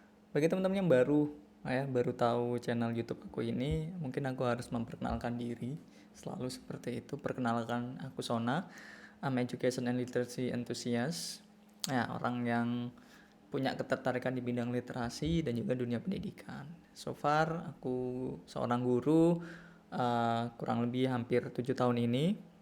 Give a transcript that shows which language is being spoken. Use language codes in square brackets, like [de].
[id] Bagi teman-teman yang baru tahu channel YouTube aku ini, mungkin aku harus memperkenalkan diri. Selalu seperti itu. Perkenalkan, aku Sona. [en] I'm Education and Literacy Enthusiast. [id] Ya, orang yang punya ketertarikan di bidang literasi dan juga dunia pendidikan. So far aku seorang guru, kurang lebih hampir 7 tahun ini.